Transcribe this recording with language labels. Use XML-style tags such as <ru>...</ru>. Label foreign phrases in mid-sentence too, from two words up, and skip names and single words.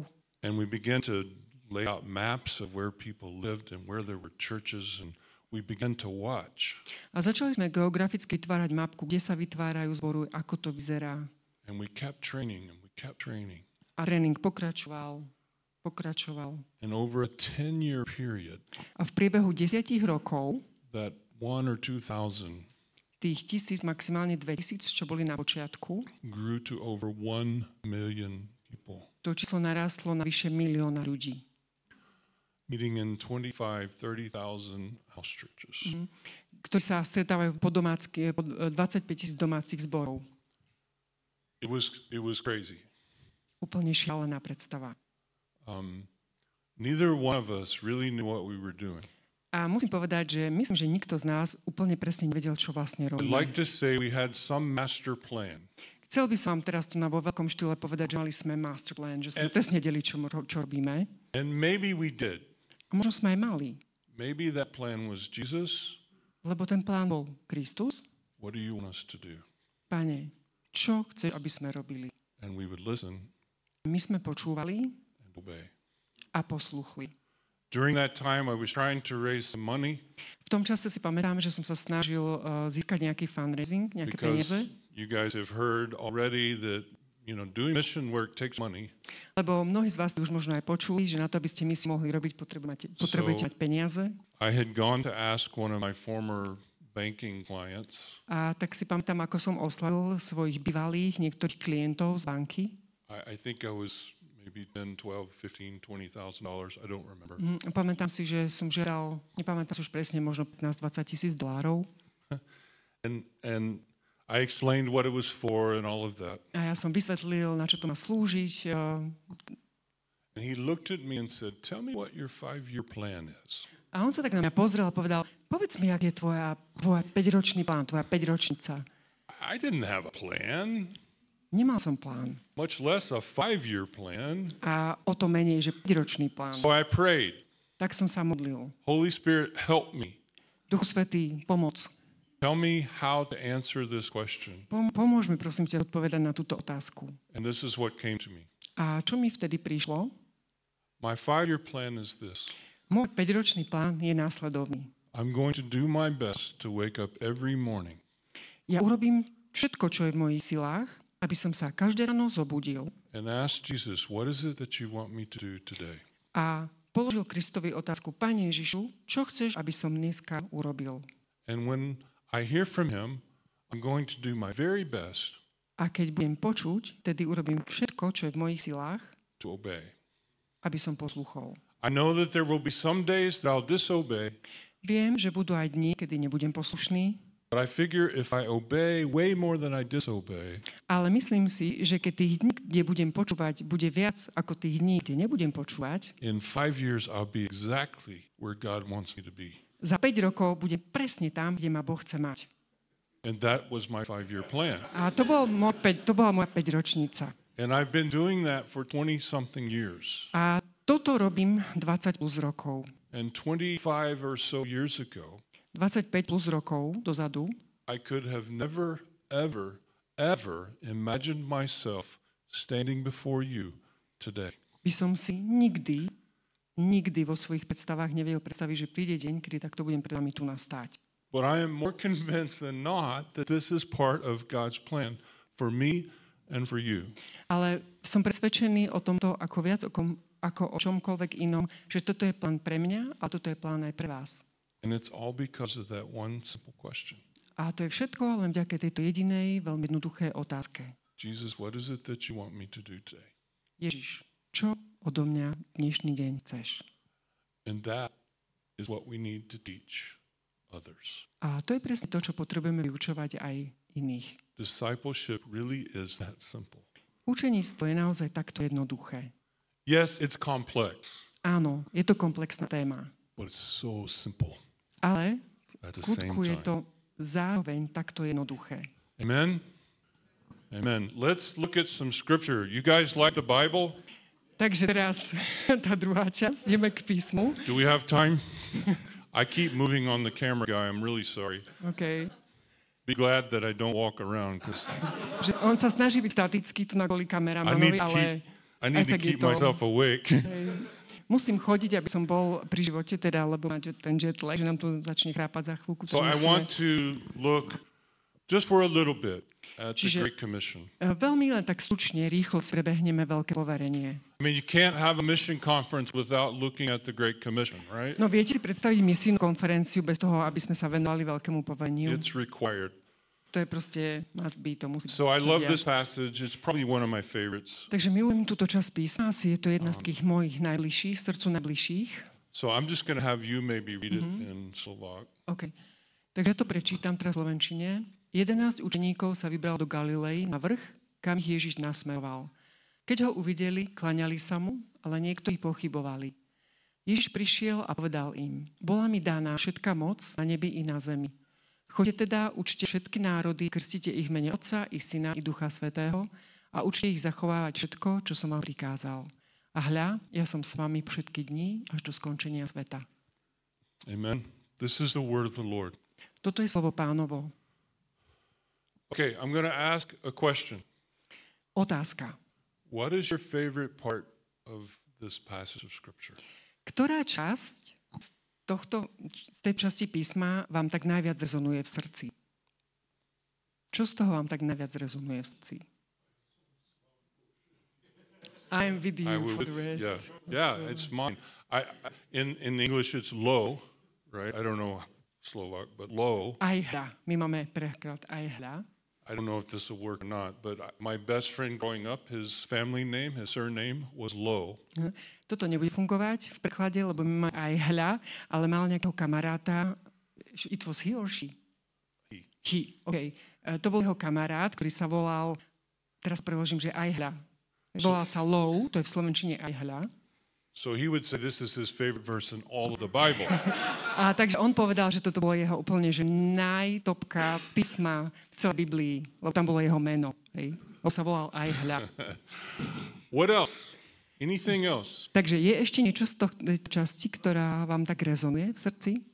<en>And we began to lay out maps of where people lived and where there were churches, and we began to watch.</en> <sk>A začali sme geograficky vytvárať mapku, kde sa vytvárajú zbory, ako to vyzerá.</sk> <en>And we kept training and we kept training.</en> <sk>A tréning pokračoval.</sk> <en>And over a 10-year period,</en> <sk>A v priebehu 10 rokov</sk> <en>that 1,000 or 2,000</en> <sk>tých 1000, maximálne 2000, čo boli na počiatku,</sk> <en>grew to over 1 million people,</en> <sk>to číslo narástlo na vyše 1 000 000 ľudí,</sk> <en>meeting in 25,000-30,000 house churches.</en> <sk>ktorí sa stretávajú po 25 000 domácich zborov.</sk> <en>It was crazy.</en> <sk>Úplne šialená predstava.</sk> <en>Neither one of us really knew what we were doing.</en> <sk>A musím povedať, že myslím, že nikto z nás úplne presne nevedel, čo vlastne</sk> <en>I'd</en> <sk>robí.</sk> <en>like to say we had some master plan.</en> <sk>Chcel by som vám teraz tu vo veľkom štýle povedať, že mali sme</sk> <en>master plan,</en> <sk>že sme presne vedeli, čo robíme.</sk> <en>And maybe we did.</en> <sk>A možno sme aj mali,</sk> <en>Maybe that plan was, Jesus,</en> <sk>lebo ten plán bol Kristus.</sk> <en>what do you want us to do?</en> <sk>Pane, čo chceš, aby sme robili?</sk> <en>And we would listen</en> <sk>My sme počúvali</sk> <en>and obey.</en> <sk>a posluchli.</sk> <en>During that time, I was trying to raise some money</en> <sk>V tom čase si pamätám, že som sa snažil získať nejaký fundraising, nejaké</sk> <en>because</en> <sk>peniaze,</sk> <en>you guys have heard already that, doing mission work takes money.</en> <sk>lebo mnohí z vás už možno aj počuli, že na to, aby ste misiu mohli robiť, potrebujete mať peniaze.</sk> <en>I had gone to ask one of my former banking clients,</en> <sk>A tak si pamätám, ako som oslavil svojich bývalých niektorých klientov z banky.</sk> <en>I think I was maybe $10, $12, $15, $20,000. I don't remember.</en> <sk>Pamätám si, že som žiadal, nepamätám si už presne, možno 15-20 000 dolárov.</sk> <en>And I explained what it was for and all of that.</en> <sk>A ja som vysvetlil, na čo to má slúžiť.</sk> <en>And he looked at me and said, tell me what your 5-year plan is.</en> <sk>A on sa tak na mňa pozrel a povedal, povedz mi, ak je tvoja 5-ročný plán, tvoja 5-ročnica.</sk> <en>I didn't have a plan,</en> <sk>Nemal som plán.</sk> <en>much less a 5-year plan.</en> <sk>A o to menej, že 5-ročný plán.</sk> <en>So I prayed,</en> <sk>Tak som sa modlil.</sk> <en>Holy Spirit, help me.</en> <sk>Duchu Svätý, pomoc.</sk> <en>Tell me how to answer this question.</en> <sk>Pomôž mi, prosím ťa, odpovedať na túto otázku.</sk> <en>And this is what came to me.</en> <sk>A čo mi vtedy prišlo?</sk> <en>My 5-year plan is this.</en> <sk>Môj 5-ročný plán je následovný.</sk> <en>I'm going to do my best to wake up every morning</en> <sk>Ja urobím všetko, čo je v mojich silách, aby som sa každé ráno zobudil</sk> <en>and ask Jesus, what is it that you want me to do today?</en> <sk>a položil Kristovi otázku, Pane Ježišu, čo chceš, aby som dneska urobil?</sk> <en>And when I hear from him, I'm going to do my very best</en> <sk>A keď budem počuť, tedy urobím všetko, čo je v mojich silách,</sk> <en>to obey.</en> <sk>aby som posluchol.</sk> <en>I know that there will be some days that I'll disobey,</en> <sk>Viem, že budú aj dni, kedy nebudem poslušný,</sk> <en>but I figure if I obey way more than I disobey,</en> <sk>ale myslím si, že keď tých dní, kde budem počúvať, bude viac ako tých dní, kde nebudem počúvať,</sk> <en>in 5 years I'll be exactly where God wants me to be.</en> <sk>za 5 rokov budem presne tam, kde ma Boh chce mať.</sk> <en>And that was my 5-year plan.</en> <sk>A to bola moja 5-ročnica.</sk> <en>And I've been doing that for 20-something years.</en> <sk>A toto robím 20 plus rokov.</sk> <en>And 25 or so years ago,</en> <sk>25 plus rokov dozadu</sk> <en>I could have never, ever, ever imagined myself standing before you today.</en> <sk>by by som si nikdy vo svojich predstavách nevedel predstaviť, že príde deň, kedy takto budem pred vami tu nastáť.</sk> <en>But I am more convinced than not that this is part of God's plan for me and for you.</en> <sk>Ale som presvedčený o tomto ako viac ako o čomkoľvek inom, že toto je plán pre mňa a toto je plán aj pre vás.</sk> <en>And it's all because of that one simple question.</en> <sk>A to je všetko len vďaka tejto jedinej, veľmi jednoduché otázke.</sk> <en>Jesus, what is it that you want me to do today?</en> <sk>Ježiš, čo odo mňa dnešný deň chceš?</sk> <en>And that is what we need to teach others.</en> <sk>A to je presne to, čo potrebujeme vyučovať aj iných.</sk> <en>Discipleship really is that simple.</en> <sk>Učeníctvo je naozaj takto jednoduché.</sk> <en>Yes, it's complex,</en> <sk>Áno, je to komplexná téma.</sk> <en>but it's so simple</en> <sk>Ale</sk> <en>at</en> <sk>v</sk> <en>the same</en> <sk>skutku je</sk> <en>time.</en> <sk>to zároveň takto jednoduché.</sk> <en>Amen? Amen. Let's look at some scripture. You guys like the Bible?</en> <sk>Takže teraz tá druhá časť, ideme k písmu.</sk> <en>Do we have time? I keep moving on the camera guy. I'm really sorry. Okay. Be glad that I don't walk around because</en> <sk>Že on sa snaží byť statický tu na kvôli kameramanovi, ale</sk> <en>I need</en> <sk>aj</sk> <en>to</en> <sk>tak je</sk> <en>keep</en> <sk>to-</sk> <en>myself awake.</en> <sk>musím chodiť, aby som bol pri živote, teda, lebo máte ten</sk> <en>jet lag,</en> <sk>že nám tu začne chrápať za chvíľku.</sk> <en>So I want to look just for a little bit at the</en> <sk>Čiže-</sk> <en>Great Commission.</en> <sk>Veľmi len tak stručne, rýchlo si prebehneme veľké poverenie.</sk> <en>I mean, you can't have a mission conference without looking at the Great Commission, right?</en> <sk>No viete si predstaviť misijnú konferenciu bez toho, aby sme sa venovali veľkému povereniu?</sk> <en>It's required.</en> <sk>To je proste</sk> <en>must be,</en> <sk>to musí</sk> <en>So I</en> <sk>sa</sk> <en>love</en> <sk>diať.</sk> <en>this passage. It's probably one of my favorites.</en> <sk>Takže milujem túto časť písma, asi je to jedna z takých mojich najbližších, srdcu najbližších.</sk> <en>So I'm just going to have you maybe read it in Slovak. OK.</en> <sk>Takže ja to prečítam teraz v slovenčine. 11 učeníkov sa vybralo do Galilei na vrch, kam ich Ježiš nasmeroval. Keď ho uvideli, klaňali sa mu, ale niektorí pochybovali. Ježiš prišiel a povedal im, bola mi daná všetká moc na nebi i na zemi. Choďte teda, učte všetky národy, krstite ich v mene Otca i Syna i Ducha Svätého a učte ich zachovávať všetko, čo som vám prikázal. A hľa, ja som s vami po všetky dni až do skončenia sveta. Amen.</sk> <en>This is the word of the Lord.</en> <sk>Toto je slovo Pánovo.</sk> <en>Okay, I'm going to ask a question.</en> <sk>Otázka.</sk> <en>What is your favorite part of this passage of Scripture?</en> <sk>Ktorá časť z tej časti písma vám tak najviac rezonuje v srdci? Čo z toho vám tak najviac rezonuje v srdci?</sk> <en>I'm with you for the rest. Yeah, it's mine. In English it's low, right? I don't know Slovak, but low.</en> <sk>Aj hľa. My máme preklad aj hľa.</sk> <en>I don't know if this will work or not, but my best friend growing up, his family name, his surname was Low.</en> <sk>Toto nebude fungovať v preklade, lebo my máme aj hľa, ale mal nejakého kamaráta.</sk> <en>It was he or she? He. OK.</en> <sk>To bol jeho kamarát, ktorý sa volal, teraz preložím, že aj hľa. Volal sa Low, to je v slovenčine aj hľa. So he would say this is his favorite verse in all of the Bible. A takže on povedal, že toto bolo jeho úplne že najtopka písma v celej Biblii, lebo tam bolo jeho meno. Hej. On sa volal aj hľa.</sk> <en>What else? Anything else?</en> <sk>Takže je ešte niečo z tejto časti, ktorá vám tak rezonuje v srdci?</sk>